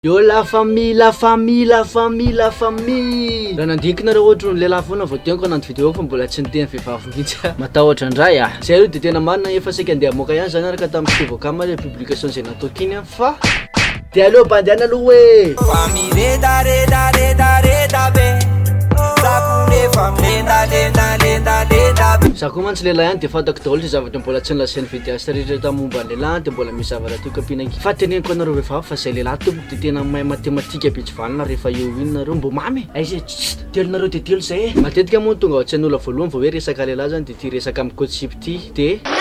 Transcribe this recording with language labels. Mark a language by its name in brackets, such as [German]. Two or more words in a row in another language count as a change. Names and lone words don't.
[French] Yo la famille, la famille, la famille, la famille. [Malagasy] Raha nandikinareo ohatra ny lehilahy foana vao tenko nanto vidéo fa mbola tsy niteny vehivavy mihitsy. Matahotra indray ah. Zay aloha dia tena marina efa saika andeha hamoaka ihany zany araka tamin'ny Sivokama le publication zay nataoko iny fa dia aleo bandihana aloha hoe famille reda reda reda reda be. Za koa mantsy lehilahy ihany dia fantako daholo sy zavatra mbola tsy nilazain'ny vidéaste rehetra momba ny lehilahy dia mbola misy zavatra tiako ampiana fa teneniko anareo vehivavy fa zay lehilahy tompoko dia tena mahay matematika bitry valina rehefa eo iny nareo mbo mamy aiza telonareo dia telo zay matetika moa tonga ao tsy an'olona voalohany vao hoe resaka lehilahy zany dia tia resaka amin'ny coachip ty dia